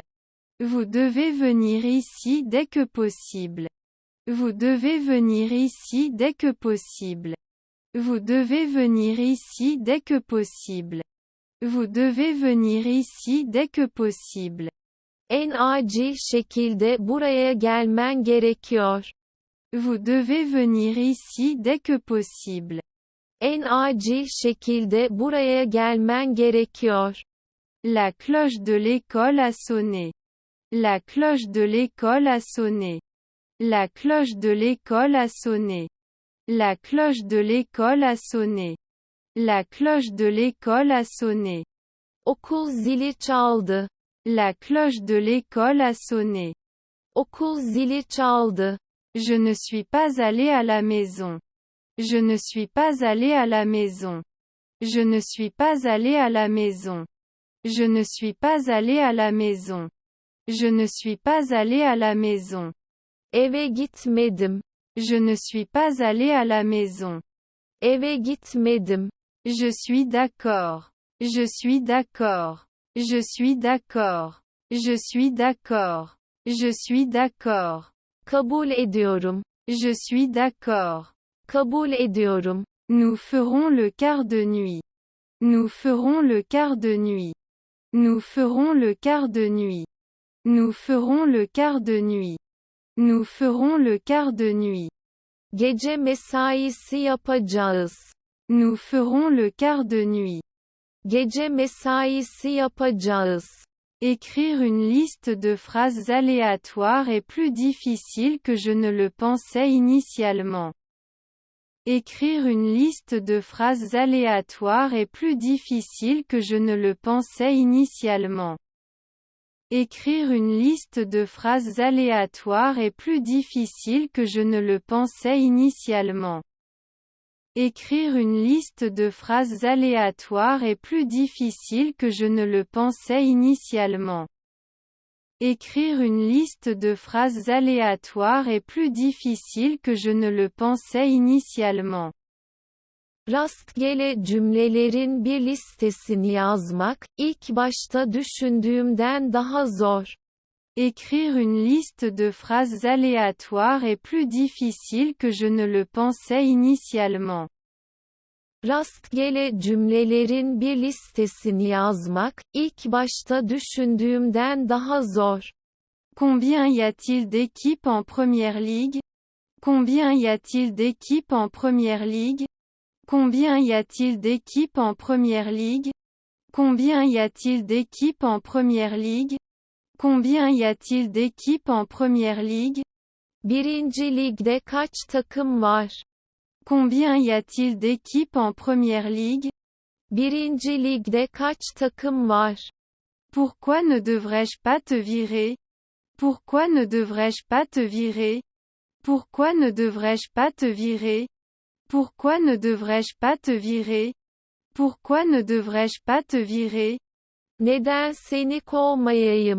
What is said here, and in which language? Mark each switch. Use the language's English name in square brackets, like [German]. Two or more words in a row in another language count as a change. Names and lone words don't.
[French] Vous devez venir ici dès que possible. Vous devez venir ici dès que possible. Vous devez venir ici dès que possible. Vous devez venir ici dès que possible. [Turkish] En acil şekilde buraya gelmen gerekiyor. [French] Vous devez venir ici dès que possible. [Turkish] En acil şekilde buraya gelmen gerekiyor. [French] La cloche de l'école a sonné. La cloche de l'école a sonné. La cloche de l'école a sonné. La cloche de l'école a sonné. La cloche de l'école a sonné. [Turkish] Okul zili çaldı. [French] La cloche de l'école a sonné. [Turkish] Okul zili çaldı. [French] Je ne suis pas allé à la maison. Je ne suis pas allé à la maison. Je ne suis pas allé à la maison. Je ne suis pas allé à la maison. Je ne suis pas allé à la maison. [Turkish] Eve gitmedim. [French] Je ne suis pas allé à la maison. [Turkish] Eve gitmedim. [French] Je suis d'accord. Je suis d'accord. Je suis d'accord. Je suis d'accord. Je suis d'accord. [Turkish] Kabul ediyorum. [French] Je suis d'accord. [Turkish] Kabul ediyorum. [French] Nous ferons le quart de nuit. Nous ferons le quart de nuit. Nous ferons le quart de nuit. Nous ferons le quart de nuit. Nous ferons le quart de nuit. [Turkish] Gece mesaisi yapacağız. [French] Nous ferons le quart de nuit. [Turkish] Gece mesaisi yapacağız. [French] Écrire une liste de phrases aléatoires est plus difficile que je ne le pensais initialement. Écrire une liste de phrases aléatoires est plus difficile que je ne le pensais initialement. Écrire une liste de phrases aléatoires est plus difficile que je ne le pensais initialement. Écrire une liste de phrases aléatoires est plus difficile que je ne le pensais initialement. Écrire une liste de phrases aléatoires est plus difficile que je ne le pensais initialement. [Turkish] Rastgele cümlelerin bir listesini yazmak, ilk başta düşündüğümden daha zor. [French] Écrire une liste de phrases aléatoires est plus difficile que je ne le pensais initialement. [Turkish] Rastgele cümlelerin bir listesini yazmak, ilk başta düşündüğümden daha zor. [French] Combien y a-t-il d'équipes en première ligue? Combien y a-t-il d'équipes en première ligue? Combien y a-t-il d'équipes en première ligue? Combien y a-t-il d'équipes en première ligue? Combien y a-t-il d'équipes en première ligue? [Turkish] Birinci ligde kaç takım var? [French] Combien y a-t-il d'équipes en première ligue? [Turkish] Birinci ligde kaç takım var? [French] Pourquoi ne devrais-je pas te virer? Pourquoi ne devrais-je pas te virer? Pourquoi ne devrais-je pas te virer? Pourquoi ne devrais-je pas te virer? Pourquoi ne devrais-je pas te virer? [Turkish] Neden seni kovmayayım?